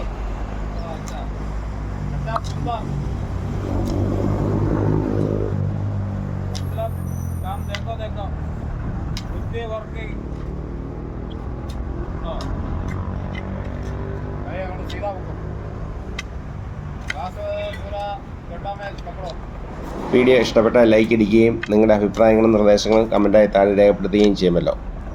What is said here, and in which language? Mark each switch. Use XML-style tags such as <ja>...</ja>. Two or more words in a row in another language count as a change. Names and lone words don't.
<hi>अच्छा अच्छा सुंदर, मतलब काम देखो बुद्धि वर्किंग. सीधा पकड़ो, घास पूरा गड्ढा में पकड़ो.</hi> <ml>വീഡിയോ ഇഷ്ടപ്പെട്ടാൽ ലൈക്ക് അടിക്കുകയും നിങ്ങളുടെ അഭിപ്രായങ്ങളും നിർദ്ദേശങ്ങളും കമൻറ്റായി താഴെ രേഖപ്പെടുത്തുകയും ചെയ്യുമല്ലോ.</ml>